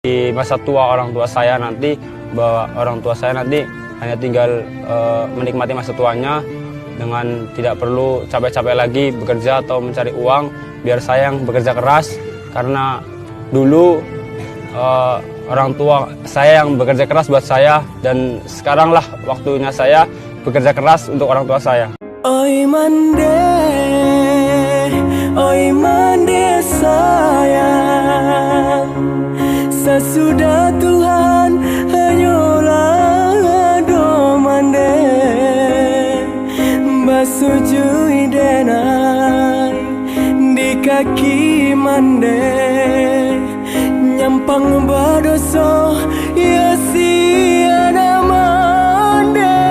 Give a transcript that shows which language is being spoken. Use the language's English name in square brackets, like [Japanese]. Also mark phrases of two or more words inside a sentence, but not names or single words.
[Indonesian] Di masa tua orang tua saya nanti, bahwa orang tua saya nanti hanya tinggal menikmati masa tuanya dengan tidak perlu capek-capek lagi bekerja atau mencari uang, biar saya yang bekerja keras. Karena dulu orang tua saya yang bekerja keras buat saya, dan sekaranglah waktunya saya bekerja keras untuk orang tua saya. [Minangkabau] Oi mande sayang, sesudah Tuhan hanyalah do mande, basujui denai di kaki mande, nyampang badoso ya siana mande.